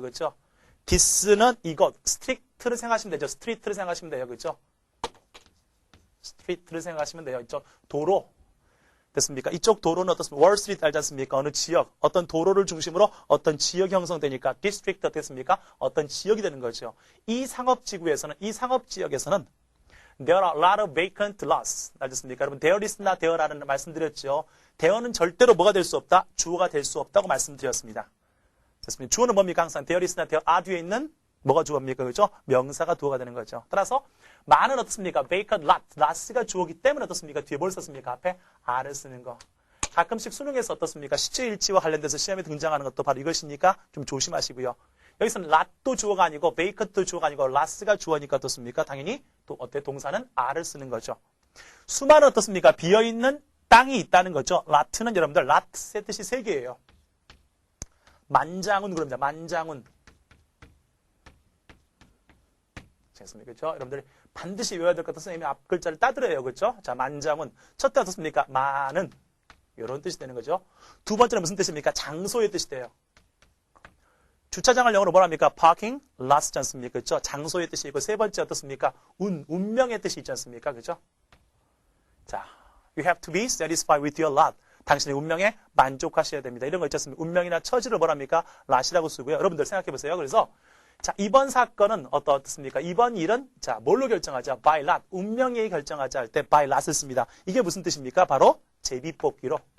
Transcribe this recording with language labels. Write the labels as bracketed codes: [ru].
[ko] 그렇죠? this는 이것. strict를 생각하시면 되죠. street를 생각하시면 돼요. 그렇죠? street를 생각하시면 돼요. 이쪽 도로. 됐습니까? 이쪽 도로는 어떻습니까? 월스트리트 알지 않습니까? 어느 지역. 어떤 도로를 중심으로 어떤 지역이 형성되니까 district 어떻습니까? 어떤 지역이 되는 거죠. 이 상업지구에서는, 이 상업지역에서는 [en] There are a lot of vacant lots. [ko] 알겠습니까? 여러분, there is나 there라는 말씀드렸죠. there는 절대로 뭐가 될 수 없다? 주어가 될 수 없다고 말씀드렸습니다. 됐습니까? 주어는 뭡니까? 항상 there is나 there are 뒤에 있는 뭐가 주어입니까? 그죠? 명사가 주어가 되는 거죠. 따라서 많은 어떻습니까? [en] vacant lot. [ko] lots가 주어기 때문에 어떻습니까? 뒤에 뭘 썼습니까? 앞에 are를 쓰는 거. 가끔씩 수능에서 어떻습니까? 시제일치와 관련돼서 시험에 등장하는 것도 바로 이것이니까 좀 조심하시고요. 여기서는 lot도 주어가 아니고 vacant도 주어가 아니고 lot가 주어니까 어떻습니까? 당연히 또 동사는 are를 쓰는 거죠. 수많은 어떻습니까? 비어있는 땅이 있다는 거죠. lot는 여러분들 lot의 뜻이 세 개예요. 만장훈 그럽니다. 만장훈. 됐습니까? 그렇죠? 여러분들이 반드시 외워야 될 것 같아서 선생님이 앞 글자를 따들어요. 그렇죠? 자, 만장훈. 첫째 어떻습니까? 많은. 이런 뜻이 되는 거죠. 두 번째는 무슨 뜻입니까? 장소의 뜻이 돼요. 주차장을 영어로 뭐라 합니까? parking lots지 않습니까? 그렇죠? 장소의 뜻이 있고 세 번째 어떻습니까? 운명의 뜻이 있지 않습니까? 그렇죠? [en] 자, you have to be satisfied with your lot. [ko] 당신의 운명에 만족하셔야 됩니다. 이런 거 있지 않습니까? 운명이나 처지를 뭐라 합니까? lot이라고 쓰고요. 여러분들 생각해 보세요. 그래서 자, 이번 사건은 어떻습니까? 이번 일은 자, 뭘로 결정하자? [en] by lot. [ko] 운명이 결정하자 할 때 by lot을 씁니다. 이게 무슨 뜻입니까? 바로 제비뽑기로.